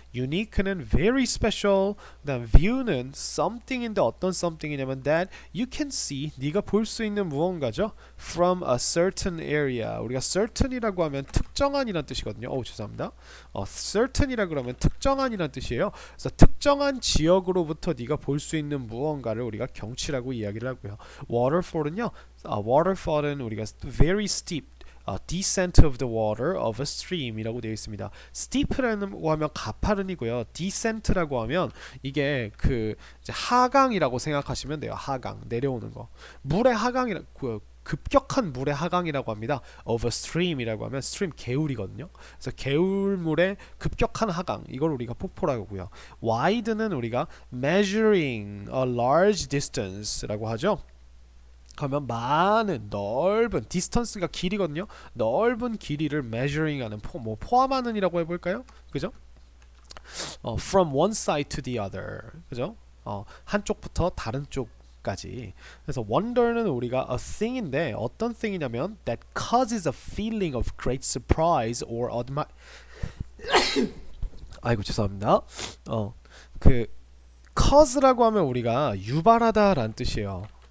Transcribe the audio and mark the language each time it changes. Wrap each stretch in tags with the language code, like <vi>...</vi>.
<ko>unique는 very special. 그다음 view는 something인데 어떤 something이냐면</ko> <en>that you can see,</en> <ko>네가 볼 수 있는 무언가죠.</ko> <en>from a certain area.</en> <ko>우리가 certain이라고 하면 특정한이란 뜻이거든요. 죄송합니다. certain이라 그러면 특정한이란 뜻이에요. 그래서 특정한 지역으로부터 네가 볼 수 있는 무언가를 우리가 경치라고 이야기를 하고요. waterfall은요. waterfall은 우리가</ko> <en>very steep descent of the water of a stream</en> <ko>이라고 되어 있습니다. steep라고 하면 가파른이고요. descent라고 하면 이게 이제 하강이라고 생각하시면 돼요. 하강, 내려오는 거. 물의 하강이라고 급격한 물의 하강이라고 합니다. of a stream이라고 하면 stream 개울이거든요. 그래서 개울물의 급격한 하강 이걸 우리가 폭포라고 하고요. wide는 우리가</ko> <en>measuring a large distance</en> <ko>라고 하죠. 그러면 많은 넓은 distance가 길이거든요. 넓은 길이를 measuring하는 포함하는이라고 해볼까요? 그죠?</ko> <en>from one side to the other.</en> <ko>그죠? 한쪽부터 다른 쪽까지. 그래서 wonder는 우리가 a thing인데 어떤 thing이냐면</ko> <en>that causes a feeling of great surprise or</en> <ko>아이고 죄송합니다. cause라고 하면 우리가 유발하다라는 뜻이에요.</ko>